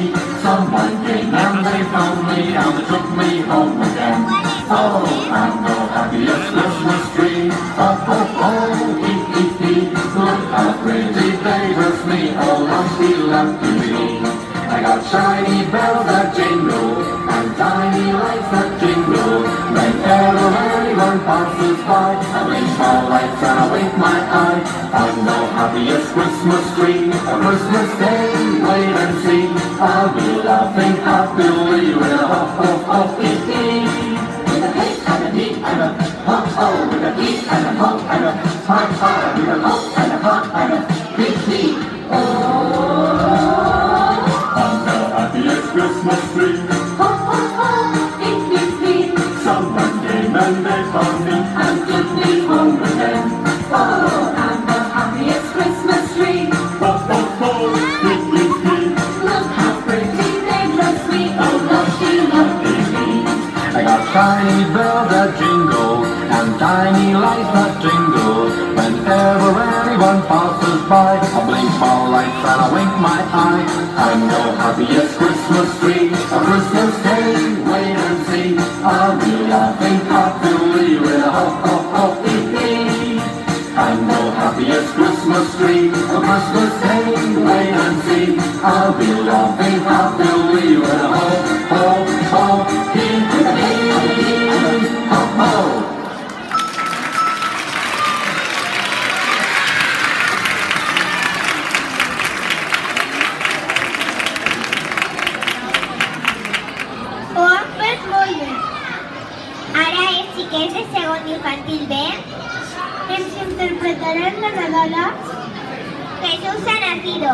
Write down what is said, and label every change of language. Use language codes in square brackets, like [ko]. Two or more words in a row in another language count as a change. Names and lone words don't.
[en] Someone came and they found me and they took me home again. Oh, I'm the happiest Christmas tree, oh, oh, oh, hee, hee, hee. Look how pretty they dress me, oh, lucky, lucky me. I got shiny bells that jingle and tiny lights that jingle. Whenever anyone passes by, I blink my lights and I wink my eye. I'm the happiest Christmas tree, on Christmas Day, wait and see. I'll be laughing happily with a ho ho ho hee hee. With a hey and a hee and a ho ho, with a hee and a ho and a ha ha, with a ho and a ha and a hee hee. I'm the happiest Christmas tree, ho ho ho, hee hee hee. Someone came and they found me and took me home again. Oh, I'm the happiest Christmas tree, ho ho ho, hee hee hee. Look how pretty they dress me, oh lucky, lucky me. I got shiny bells that jingle and tiny lights that jingle. Whenever anyone passes by, I blink my lights and I wink my eye. I'm no happiest Christmas tree, a Christmas day, wait and see. I'll be laughing happily with a ho ho ho hee hee. I'm no happiest Christmas tree, a Christmas day, wait and see. I'll be laughing happily with a ho ho ho hee hee. Ho ho. [ca] Ho han fet molt bé. Ara els xiquets de segon infantil B ens interpretaran la Nadala Jesús ha nacido.